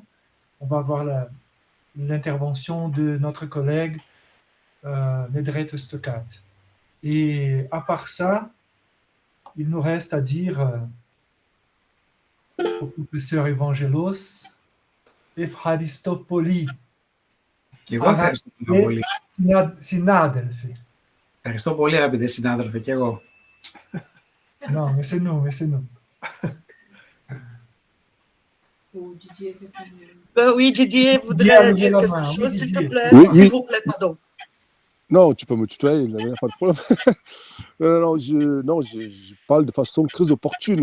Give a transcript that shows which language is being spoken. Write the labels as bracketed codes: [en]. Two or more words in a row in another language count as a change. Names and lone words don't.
[fr] On va avoir l'intervention de notre collègue Nedret Stokat. Et à part ça, il nous reste à dire au professeur Evangelos, Efharistopoli. [el] Και εγώ ευχαριστώ πολύ. Συνάδελφοι. Ευχαριστώ πολύ, αγαπητέ συνάδελφε, και εγώ. [fr] Non, mais c'est nous, mais c'est nous. Oui, Didier voudrait dire quelque chose, s'il te plaît. Oui, S'il vous plaît, pardon. Non, tu peux me tutoyer, il n'y a pas de problème. Je parle de façon très opportune.